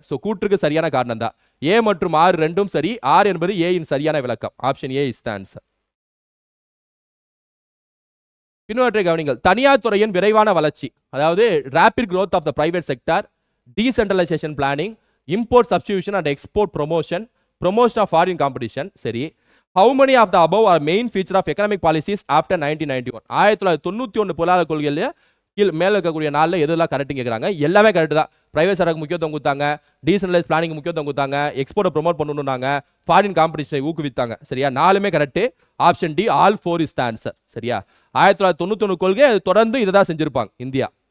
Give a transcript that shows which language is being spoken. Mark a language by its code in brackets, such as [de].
[ta] So கூற்றுக்கு சரியான காரணம் தான். ஏ மற்றும் ஆர் ரெண்டும் சரி. ஆர் என்பது ஏயின் சரியான விளக்கம். [en] Option A is the answer. [ta] பின்வற்றை கவனிங்கள். தனியார் துறையின் விரைவான வளர்ச்சி, அதாவது [en] rapid growth of the private sector, [ta] decentralisation planning, import substitution and export promotion, promotion of foreign competition, சரி. [en] How many of the above are main feature of economic policies after 1991? [ta] 1991 பொருளாதார கொள்கையில கீழ் மேல இருக்கக்கூடிய நாளில் எதெல்லாம் கரெக்ட் கேட்குறாங்க? எல்லாமே கரெக்ட் தான். பிரைவேட் செக்டருக்கு முக்கியத்துவம் கொடுத்தாங்க, டீசென்ட்ரலைஸ் பிளானிங் முக்கியத்துவம் கொடுத்தாங்க, எக்ஸ்போர்ட்டை ப்ரொமோட் பண்ணணும்னாங்க, ஃபாரின் காம்படிஷனை ஊக்குவித்தாங்க, சரியா? 4மே correct. [en] option D all 4 is the answer, [ta] சரியா? 1991 கொள்கை தொடர்ந்து இதை தான் செஞ்சிருப்பாங்க இந்தியா.